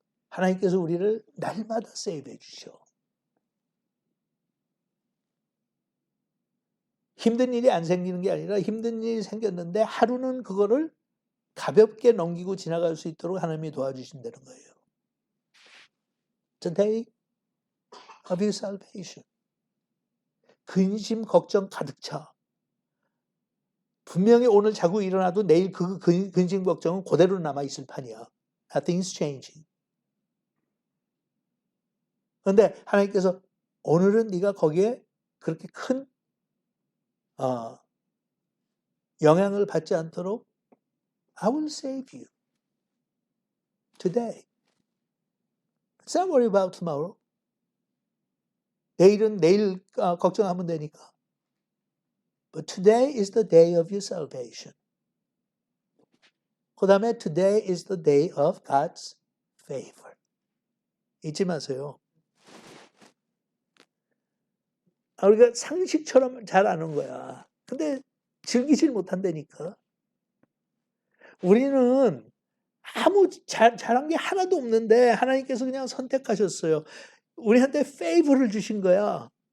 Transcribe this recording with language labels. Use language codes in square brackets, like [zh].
[ko] 하나님께서 우리를 날마다 세이브해 주셔. 힘든 일이 안 생기는 게 아니라 힘든 일이 생겼는데 하루는 그거를 가볍게 넘기고 지나갈 수 있도록 하나님이 도와주신다는 거예요. [en] Today of your salvation. [ko] 근심 걱정 가득 차. 분명히 오늘 자고 일어나도 내일 그 근심 걱정은 그대로 남아있을 판이야. [en] Nothing's changing. [ko] 그런데 하나님께서 오늘은 네가 거기에 그렇게 큰 영향을 받지 않도록 [en] I will save you today. Don't worry about tomorrow. [ko] 내일은 내일 걱정하면 되니까. [en] But today is the day of your salvation. [ko] 그 다음에 [en] today is the day of God's favor. [ko] 잊지 마세요. 우리가 상식처럼 잘 아는 거야. 근데 즐기질 못한다니까. 우리는 아무 잘한 게 하나도 없는데 하나님께서 그냥 선택하셨어요. 우리한테 favor를 주신 거야.